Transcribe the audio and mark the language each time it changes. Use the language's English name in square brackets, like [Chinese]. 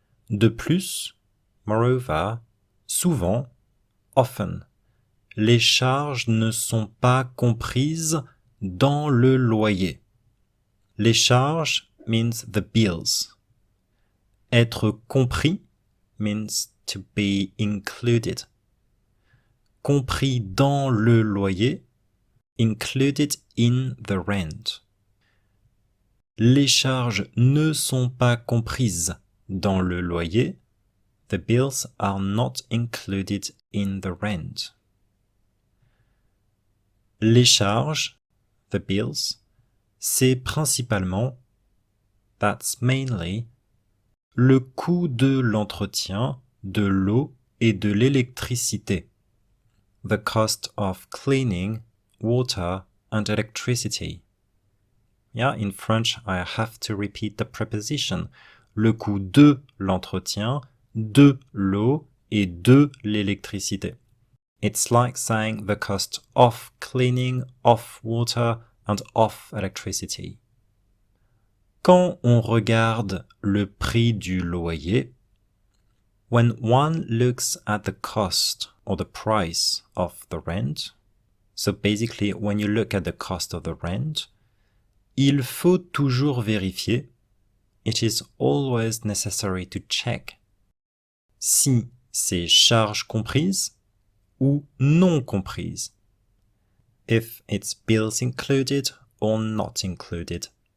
[French] De plus, [English] moreover, [French] souvent, [English] often, [French] les charges ne sont pas comprises dans le loyer. [English] Les charges means the bills. Être compris means to be included. [French] Compris dans le loyer, [English] included in the rent. [French] Les charges ne sont pas comprises dans le loyer. [English] The bills are not included in the rent. [French] Les charges, [English] the bills, [French] c'est principalement, [English] that's mainly, [French] le coût de l'entretien, de l'eau et de l'électricité. [English] The cost of cleaning, water and electricity. Yeah, in French, I have to repeat the preposition. [French] Le coût de l'entretien, de l'eau et de l'électricité. [English] It's like saying the cost of cleaning, of water and of electricity. [French] Quand on regarde le prix du loyer, [English] when one looks at the cost or the price of the rent, so basically when you look at the cost of the rent, [French] il faut toujours vérifier, [English] it is always necessary to check, [French] si c'est charges comprises ou non comprises, [English] if it's bills included or not included.